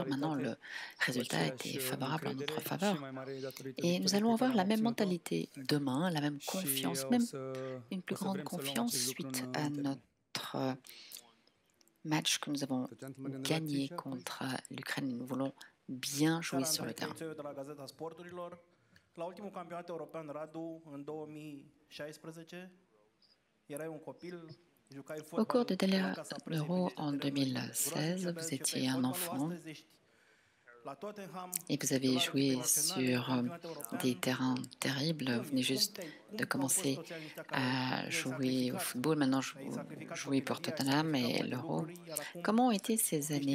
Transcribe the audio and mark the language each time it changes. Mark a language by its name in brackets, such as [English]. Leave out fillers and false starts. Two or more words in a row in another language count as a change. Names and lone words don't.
[French] Maintenant, le résultat était favorable en notre faveur. Et nous allons avoir la même mentalité demain, la même confiance, même une plus grande confiance suite à notre match que nous avons gagné contre l'Ukraine. Nous voulons bien jouer sur le terrain. [Romanian] La ultimul campionat european, Radu, în 2016, erai un copil, [French] Au cours de l'Euro en 2016, vous étiez un enfant et vous avez joué sur des terrains terribles. Vous venez juste de commencer à jouer au football. Maintenant, vous jouez pour Tottenham et l'Euro. Comment ont été ces années?